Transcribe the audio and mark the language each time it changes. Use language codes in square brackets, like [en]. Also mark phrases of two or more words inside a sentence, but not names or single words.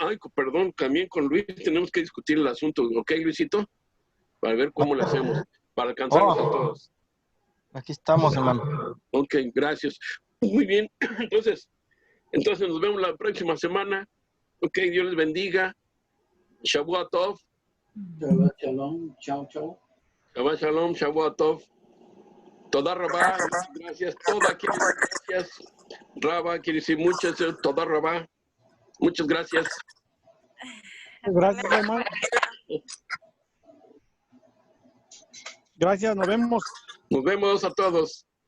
[es] Ay, perdón, también con Luis tenemos que discutir el asunto. ¿Ok, Luisito? Para ver cómo le hacemos, para alcanzarlos a todos. Aquí estamos, hermano. Ok, gracias. Muy bien. Entonces nos vemos la próxima semana. Ok, Dios les bendiga. [he] שבת טוב. שבת שלום. [es] Chao, chao. [he] שבת שלום, שבת טוב. תודה רבה, [es] gracias. Toda quiere decir gracias. Rabá quiere decir muchas. [he] תודה רבה. [es] Muchas gracias. Gracias, hermano. Gracias, nos vemos. Nos vemos a todos.